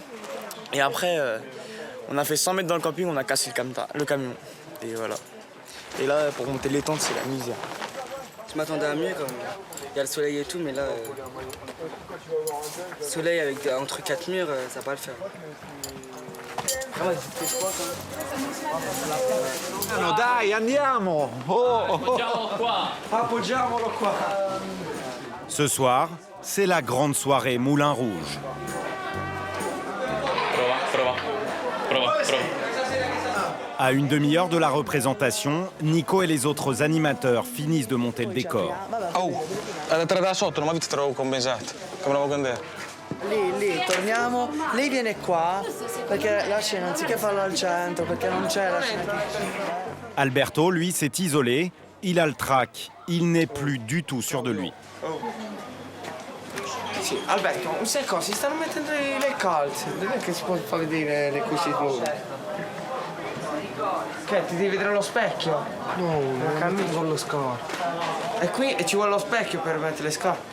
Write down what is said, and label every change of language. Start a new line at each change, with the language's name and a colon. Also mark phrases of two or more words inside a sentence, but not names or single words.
French: Et après, on a fait 100 mètres dans le camping, on a cassé le camion. Et voilà. Et là, pour monter les tentes, c'est la misère. Je m'attendais à mieux quand même. Il y a le soleil et tout, mais là, le soleil avec entre 4 murs, ça va pas le faire.
Italian: No dai, andiamo! Appoggiamolo qua!
French: Ce soir, c'est la grande soirée Moulin Rouge. À une demi-heure de la représentation, Nico et les autres animateurs finissent de monter le décor.
Italian: Oh, ad entrare da sotto, non mi ti trovo compensato, come la vuoi vedere? Lì, torniamo, lei viene qua, perché la scena, anziché farla al centro, perché non c'è la scena.
French: Alberto, lui, s'est isolé, il a le trac, il n'est plus du tout sûr de lui.
Italian: Sì, Alberto, sai cosa? Si stanno mettendo le calze, non è che si può far vedere le cose nuove. Che ti devi vedere allo specchio? No, non cammini con lo scarpe. E qui ci vuole lo specchio per mettere le scarpe.